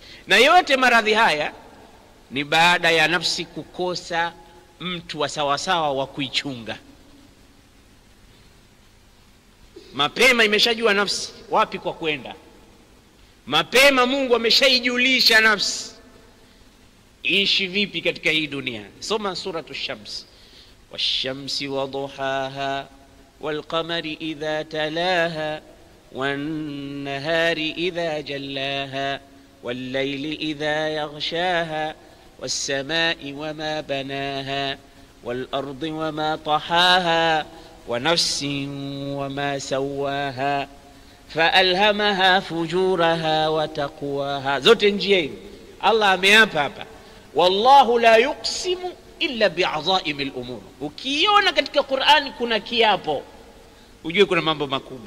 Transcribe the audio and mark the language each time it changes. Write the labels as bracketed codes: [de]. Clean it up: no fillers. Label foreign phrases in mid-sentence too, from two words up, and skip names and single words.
[sw] Na yote maradhi haya ni baada ya nafsi kukosa mtu wa sawasawa wa kuichunga. Mapema imeshajua nafsi wapi kwa kwenda. Mapema Mungu ameshaijulisha nafsi ishi vipi katika hii dunia. [ar] Soma suratu Shams. والشمس وضحاها والقمر إذا تلاها والنهار إذا جلاها والليل إذا يغشاها والسماء وما بناها والأرض وما طحاها ونفس وما سواها فألهمها فجورها وتقواها. [sw] Zote njia hizi Allah ameapa hapa, [ar] والله لا يقسم إلا بعظائم الأمور. [sw] Ukiona katika Qur'ani kuna kiapo, ujue kuna mambo makubwa.